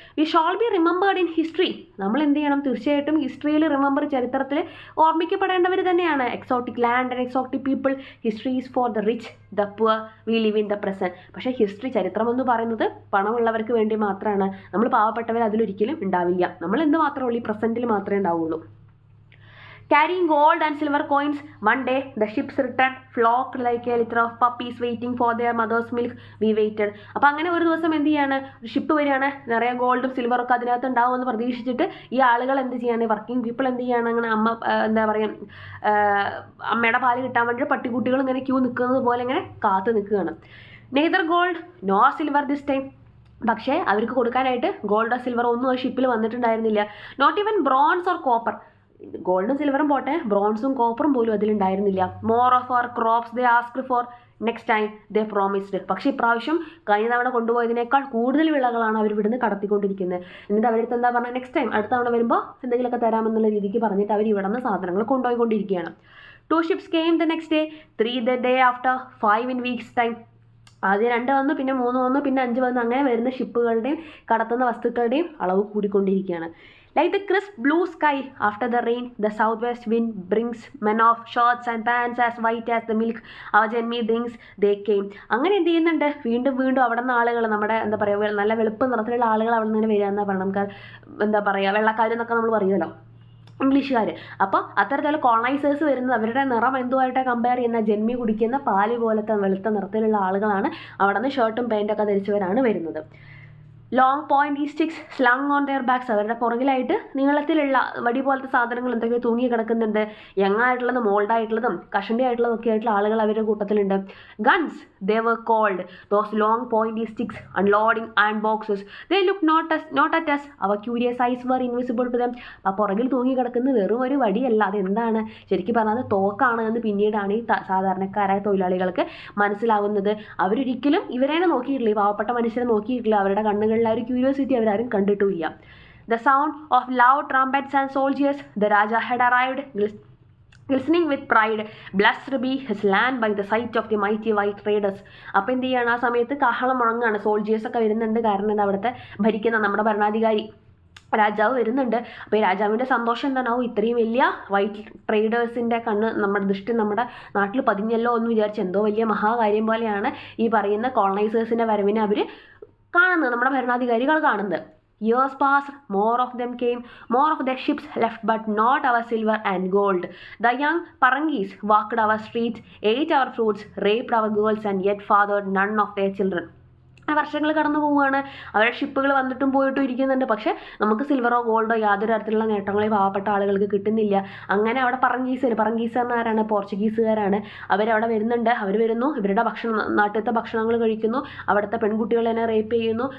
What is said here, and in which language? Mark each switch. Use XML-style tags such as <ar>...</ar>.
<en>we should be remembered in history,</en> <ml>നമ്മൾ എന്ത് ചെയ്യണം, തീർച്ചയായിട്ടും ഹിസ്റ്ററിയിൽ റിമെമ്പർ, ചരിത്രത്തിൽ ഓർമ്മിക്കപ്പെടേണ്ടവർ തന്നെയാണ്.</ml> <en>Exotic land and exotic people, history is for the rich, the poor, we live in the present.</en> <ml>പക്ഷേ ഹിസ്റ്ററി, ചരിത്രം എന്ന് പറയുന്നത് പണമുള്ളവർക്ക് വേണ്ടി മാത്രമാണ്. നമ്മൾ പാവപ്പെട്ടവർ അതിലൊരിക്കലും ഉണ്ടാവില്ല. നമ്മൾ എന്ത് മാത്രമേ ഉള്ളൂ, ഈ പ്രസന്റിൽ മാത്രമേ ഉണ്ടാവുള്ളൂ.</ml> <en>Carrying gold and silver coins, one day the ships returned, flocked like a litter of puppies waiting for their mother's milk. We waited.</en> <ml>അപ്പോൾ അങ്ങനെ ഒരു ദിവസം എന്ത് ചെയ്യാണ്, ഒരു ഷിപ്പ് വരികയാണ്, നിറയെ ഗോൾഡും സിൽവറൊക്കെ അതിനകത്ത് ഉണ്ടാവുമെന്ന് പ്രതീക്ഷിച്ചിട്ട് ഈ ആളുകൾ എന്ത് ചെയ്യാണ്, വർക്കിംഗ് പീപ്പിൾ എന്ത് ചെയ്യാണ്, അങ്ങനെ എന്താ പറയുക, അമ്മയുടെ പാല് കിട്ടാൻ വേണ്ടി പട്ടിക്കുട്ടികൾ ഇങ്ങനെ ക്യൂ നിൽക്കുന്നത് പോലെ ഇങ്ങനെ കാത്തു നിൽക്കുകയാണ്.</ml> <en>neither gold nor silver this time,</en> <ml>പക്ഷേ അവർക്ക് കൊടുക്കാനായിട്ട് ഗോൾഡോ സിൽവറോ ഒന്നും ആ ഷിപ്പിൽ വന്നിട്ടുണ്ടായിരുന്നില്ല.</ml> <en>not even bronze or copper,</en> <ml>ഗോൾഡും സിൽവറും പോട്ടെ, ബ്രോൺസും കോപ്പറും പോലും അതിലുണ്ടായിരുന്നില്ല.</ml> <en>More of our crops they asked for, next time they promised.</en> <ml>പക്ഷേ ഇപ്രാവശ്യം കഴിഞ്ഞ തവണ കൊണ്ടുപോയതിനേക്കാൾ കൂടുതൽ വിളകളാണ് അവർ ഇവിടുന്ന് കടത്തിക്കൊണ്ടിരിക്കുന്നത്. എന്നിട്ട് അവരടുത്ത് എന്താ പറഞ്ഞാൽ,</ml> <en>next time</en> <ml>അടുത്ത തവണ വരുമ്പോൾ എന്തെങ്കിലുമൊക്കെ തരാമെന്നുള്ള രീതിക്ക് പറഞ്ഞിട്ട് അവർ ഇവിടെ നിന്ന് സാധനങ്ങൾ കൊണ്ടുപോയിക്കൊണ്ടിരിക്കുകയാണ്.</ml> <en>2 ships came the next day, 3 the day after, 5 in weeks time.</en> <ml>ആദ്യം 2 വന്നു, പിന്നെ 3 വന്നു, പിന്നെ 5 വന്നു. അങ്ങനെ വരുന്ന ഷിപ്പുകളുടെയും കടത്തുന്ന വസ്തുക്കളുടെയും അളവ് കൂടിക്കൊണ്ടിരിക്കുകയാണ്.</ml> <en>Like the crisp blue sky after the rain, the southwest wind brings men of shirts and pants as white as the milk our Jenny drinks they came.</en> <ml>അങ്ങനെ എന്ത് ചെയ്യുന്നുണ്ട്, വീണ്ടും വീണ്ടും അവിടെ നിന്ന് ആളുകൾ, നമ്മുടെ എന്താ പറയുക, നല്ല വെളുപ്പ് നിറത്തിലുള്ള ആളുകൾ അവിടെ നിന്ന് വരിക എന്നാ പറയുക. നമുക്ക് എന്താ പറയുക, വെള്ളക്കാരെന്നൊക്കെ നമ്മൾ പറയുമല്ലോ, ഇംഗ്ലീഷുകാർ. അപ്പോൾ അത്തരത്തിലുള്ള കോളനൈസേഴ്സ് വരുന്നത് അവരുടെ നിറം എന്തുമായിട്ടാണ് കമ്പയർ ചെയ്യുന്ന, ജന്മി കുടിക്കുന്ന പാല് പോലത്തെ വെളുത്ത നിറത്തിലുള്ള ആളുകളാണ്. അവിടെ നിന്ന് ഷർട്ടും പാൻറ്റൊക്കെ ധരിച്ചവരാണ് വരുന്നത്.</ml> <en>long point sticks slung on their backs,</en> <ml>അവരുടെ പുറകിലായിട്ട് നീളത്തിലുള്ള വടി പോലത്തെ സാധനങ്ങൾ എന്തൊക്കെയോ തൂങ്ങി കിടക്കുന്നുണ്ട്. യങ്ങായിട്ടുള്ളതും ഓൾഡായിട്ടുള്ളതും കഷണ്ടി ആയിട്ടുള്ളതും ഒക്കെ ആയിട്ടുള്ള ആളുകൾ അവരുടെ കൂട്ടത്തിലുണ്ട്.</ml> <en>Guns they were called those long point sticks unloading and boxes. They look not at us, our curious eyes were invisible to them.</en> <ml>ആ പുറകിൽ തൂങ്ങി കിടക്കുന്നത് വെറും ഒരു വടിയല്ല, അതെന്താണ് ശരിക്കും പറഞ്ഞാൽ തോക്കാണ് എന്ന് പിന്നീടാണ് ഈ സാധാരണക്കാരായ തൊഴിലാളികൾക്ക് മനസ്സിലാവുന്നത്. അവരൊരിക്കലും ഇവരേനെ നോക്കിയിട്ടില്ല, ഈ പാവപ്പെട്ട മനുഷ്യരെ നോക്കിയിട്ടില്ല. അവരുടെ കണ്ണുകളിൽ ആ ഒരു ക്യൂരിയോസിറ്റി അവരാരും കണ്ടിട്ടുമില്ല.</ml> <en>The sound of loud trumpets and soldiers, the Raja had arrived, glistening with pride. Blessed be his land by the sight of the mighty white traders.</en> <ml>അപ്പോൾ എന്ത് ചെയ്യാണ്, ആ സമയത്ത് കാഹളം മുഴങ്ങാണ്, സോൾജിയേഴ്സൊക്കെ വരുന്നുണ്ട്. കാരണം എന്താ, അവിടുത്തെ ഭരിക്കുന്ന നമ്മുടെ ഭരണാധികാരി രാജാവ് വരുന്നുണ്ട്. അപ്പോൾ ഈ രാജാവിൻ്റെ സന്തോഷം എന്താണാവും, ഇത്രയും വലിയ വൈറ്റ് ട്രേഡേഴ്സിൻ്റെ കണ്ണ് നമ്മുടെ ദൃഷ്ടി നമ്മുടെ നാട്ടിൽ പതിഞ്ഞല്ലോ എന്ന് വിചാരിച്ച് എന്തോ വലിയ മഹാകാര്യം പോലെയാണ് ഈ പറയുന്ന കോളനൈസേഴ്സിൻ്റെ വരവിനെ അവർ കാണുന്നത്, നമ്മുടെ ഭരണാധികാരികൾ കാണുന്നത്.</ml> <en>Years passed, more of them came, more of their ships left, but not our silver and gold. The young Parangis walked our streets, ate our fruits, raped our girls, and yet fathered none of their children.</en> <ml>വർഷങ്ങൾ കടന്നു പോവുകയാണ്, അവരുടെ ഷിപ്പുകൾ വന്നിട്ടും പോയിട്ടും ഇരിക്കുന്നുണ്ട്. പക്ഷേ നമുക്ക് സിൽവറോ ഗോൾഡോ യാതൊരു തരത്തിലുള്ള നേട്ടങ്ങളോ പാവപ്പെട്ട ആളുകൾക്ക് കിട്ടുന്നില്ല. അങ്ങനെ അവിടെ പറങ്കീസ് ആരാണ്, പോർച്ചുഗീസുകാരാണ്. അവരവിടെ വരുന്നുണ്ട്. അവർ വരുന്നു, ഇവരുടെ നാട്ടിലത്തെ ഭക്ഷണങ്ങൾ കഴിക്കുന്നു, അവിടുത്തെ പെൺകുട്ടികളെ തന്നെ റേപ്പ് ചെയ്യുന്നു.</ml>